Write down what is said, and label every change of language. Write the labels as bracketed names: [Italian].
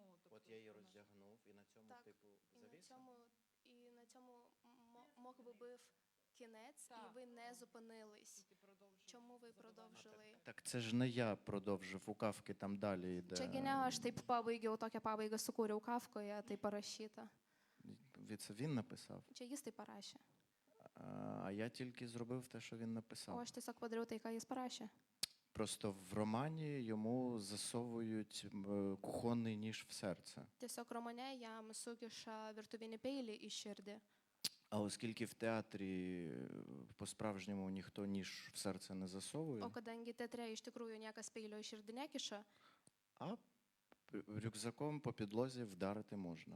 [Ukrainian] От я її роздягнув і на цьому Так, типу І завісив? на цьому мог би був кінець, і ви не зупинились. Чому ви продовжили? Так це ж не я продовжив, у Кафки там далі йде. [Lithuanian] Čia gi ne aš taip pabaigiau, tokią pabaigą sukūriau Kafkoje, tai parašyta. [Ukrainian] Це він написав, [Lithuanian] Čia jis tai parašė. [Ukrainian] а я тільки зробив те, що він [Lithuanian] O [Ukrainian] написав. [Lithuanian] aš tiesiog padariau tai, ką jis parašė. [Ukrainian] Просто в романі йому засовують кухонний ніж в серце. [Lithuanian] Tiesiog romane jam sukiša virtuvinį peilį į širdį. [Ukrainian] А оскільки в театрі по-справжньому ніхто ніж в серце не засовує, [Lithuanian] O kadangi teatre iš tikrųjų niekas peilio į širdį nekiša, [Ukrainian] а рюкзаком по підлозі вдарити можна.